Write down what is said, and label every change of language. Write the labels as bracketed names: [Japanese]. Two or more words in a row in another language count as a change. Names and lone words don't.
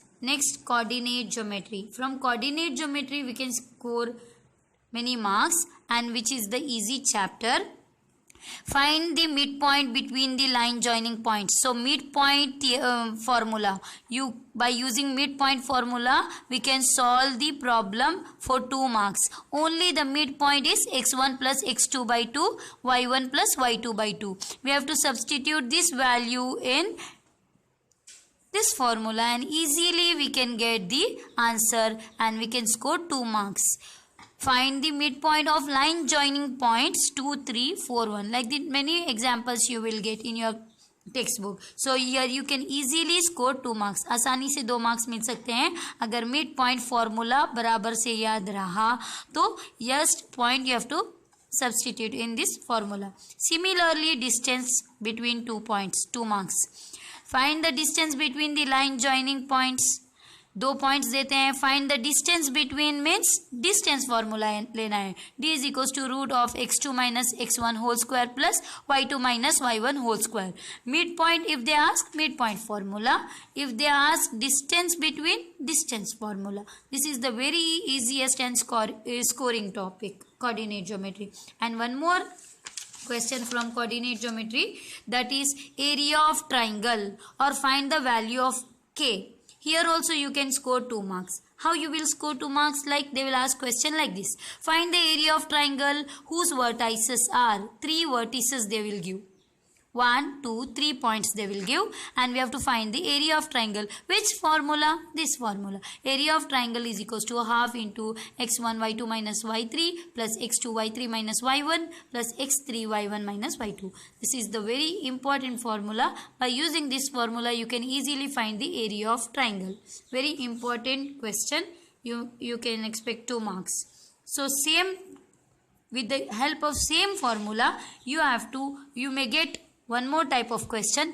[English] Next, coordinate geometry. From coordinate geometry we can score many marks, and which is the easy chapter. Find the midpoint between the line joining points. So midpoint formula. By using midpoint formula we can solve the problem for 2 marks. Only the midpoint is x1 plus x2 by 2, y1 plus y2 by 2. We have to substitute this value in this formula and easily we can get the answer and we can score 2 marks. Find the midpoint of line joining points 2, 3, 4, 1. Like the many examples you will get in your textbook. So here you can easily score 2 marks. [Hindi] आसानी से 2 marks मिल सकते हैं अगर [English] midpoint formula [Hindi] बराबर से याद रहा तो [English] just point you have to substitute in this formula. Similarly, distance between 2 points, 2 marks. Find the distance between the line joining points. [Hindi] 2 points देते हैं. [English] Find the distance between means distance formula [Hindi] लेना है. [English] D is equals to root of x2 minus x1 whole square plus y2 minus y1 whole square. Midpoint, if they ask, midpoint formula. If they ask distance between, distance formula. This is the very easiest and scoring topic, coordinate geometry. And one more question from coordinate geometry, that is area of triangle or find the value of k. Here also you can score 2 marks. How you will score 2 marks? Like they will ask question like this. Find the area of triangle whose vertices are 3 vertices they will give. 1, 2, 3 points they will give, and we have to find the area of triangle. Which formula? This formula. Area of triangle is equals to half into x1 y2 minus y3 plus x2 y3 minus y1 plus x3 y1 minus y2. This is the very important formula. By using this formula you can easily find the area of triangle. Very important question. You can expect 2 marks. So same, with the help of same formula you may get one more type of question.